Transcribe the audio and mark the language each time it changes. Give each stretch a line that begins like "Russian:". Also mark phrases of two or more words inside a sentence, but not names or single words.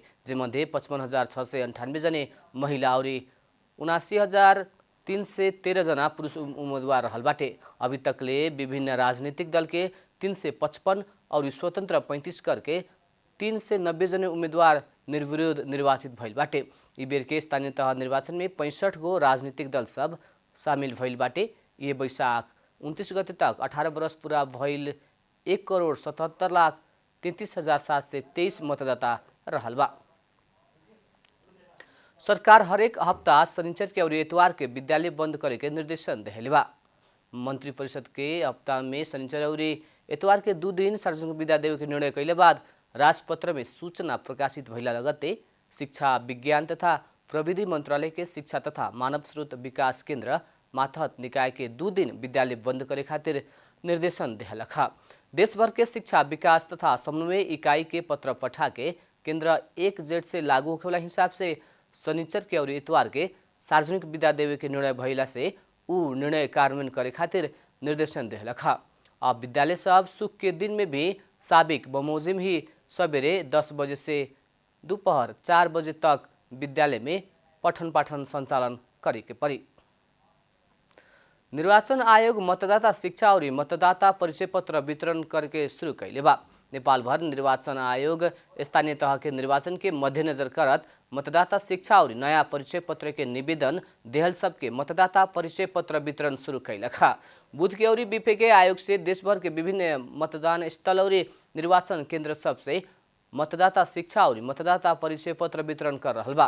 Bhojpuri: जेमध्ये 55,698 जने महिला और 79,313 जना पुरुष उम्मीदवार रहल बाटे। अभी तकले विभिन्न राजनीतिक दल के 355 और स्वतंत्र 35 करके 390 जने उम्मीदवार निर्विरोध निर्वाचित भइल बाटे। ई बेर के स्थानीय तह निर्वाचन में 65 गो राजनीतिक दल सब शामिल भइल बाटे। ये वैशाख 29 गते तक 18 वर्ष पूरा भइल 1,77,33,723 मतदाता रहल बा। सरकार हरेक हफ्ता शनिचर के और इतवार के विद्यालय बंद करे के निर्देशन देले बा। मंत्री परिषद के हफ्ता में शनिचर और इतवार के 2 दिन सार्वजनिक विदा देवे के निर्णय कैले बाद राजपत्र में सूचना प्रकाशित भइला लगते शिक्षा विज्ञान तथा प्रविधि मंत्रालय के शिक्षा तथा मानव स्रोत विकास केंद्र मातहत निकाय के 2 दिन विद्यालय बंद करे खातिर निर्देशन देहलखा। देशभर के शिक्षा विकास तथा समन्वय इकाई के पत्र पठा के केंद्र 1 जेठ से लागू होखे वाला हिसाब से शनिचर के और इतवार के सार्वजनिक विदा देवे के निर्णय भइला से उ निर्णय कार्यान्वयन करे खातिर निर्देशन देहलखा। अब विद्यालय सब सुख के दिन में भी साबिक बमोजिम ही सवेरे 10 बजे से दोपहर 4 बजे तक विद्यालय में पठन पाठन संचालन करे के पड़ी। निर्वाचन आयोग मतदाता शिक्षा और मतदाता परिचय पत्र वितरण करके शुरू कैले बा। नेपाल भर निर्वाचन आयोग स्थानीय तह के निर्वाचन के मद्देनजर करत मतदाता शिक्षा और नया परिचय पत्र के निवेदन देहल सबके मतदाता परिचय पत्र वितरण शुरू कैलखा। बुध के और बीफे के आयोग से देशभर के विभिन्न मतदान स्थल और निर्वाचन केंद्र सब से मतदाता शिक्षा और मतदाता परिचय पत्र वितरण कर रहल बा।